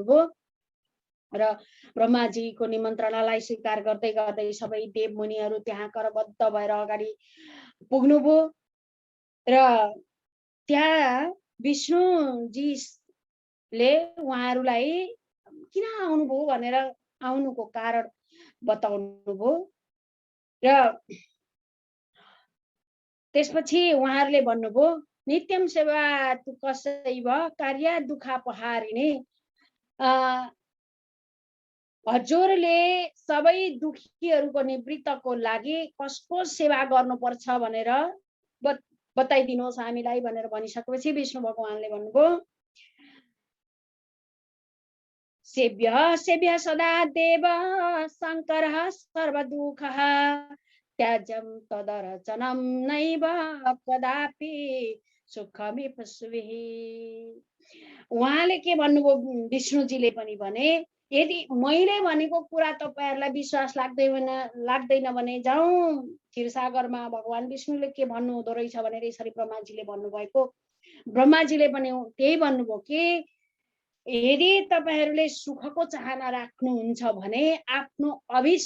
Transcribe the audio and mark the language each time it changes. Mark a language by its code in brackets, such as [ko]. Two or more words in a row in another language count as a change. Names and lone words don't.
[ne] भयो र ब्रह्माजीको निमन्त्रणालाई स्वीकार गर्दै गर्दै सबै देव मुनिहरू त्यहाँ करबद्ध भएर अगाडि पुग्नुभयो र त्यहाँ विष्णुजीले उहाँहरूलाई किन आउनुभयो भनेर आउनुको कारण बताउनु भयो र त्यसपछि उहाँहरूले भन्नुभयो, [sa] नित्यम सेवा तु कसैव कार्य दुःखापहारिणे। [ne] हजुरले सबै दुखीहरूको निवृत्तको लागि कसको सेवा गर्नुपर्छ भनेर बताइदिनुहोस् हामीलाई भनेर भनिसकेपछि विष्णु भगवानले भन्नुभयो, [sa] सेव्य सेव्य सदा देव शङ्करः सर्वदुःखः त्याज्यं तदर्चनं नैव कदापि सुखमिप्सुभिः। [ne] उहाँले के भन्नुभयो विष्णुजीले पनि भने यदि मैले भनेको कुरा तपाईहरुलाई विश्वास लाग्दैन भने जाउँ क्षीरसागरमा भगवान विष्णुले के भन्नु हुँदो रहेछ भनेर यसरी ब्रह्माजीले भन्नुभएको। ब्रह्माजीले पनि त्यही भन्नुभयो कि यदि तपाईहरुले सुखको चाहना राख्नुहुन्छ भने आफ्नो अभिष्ट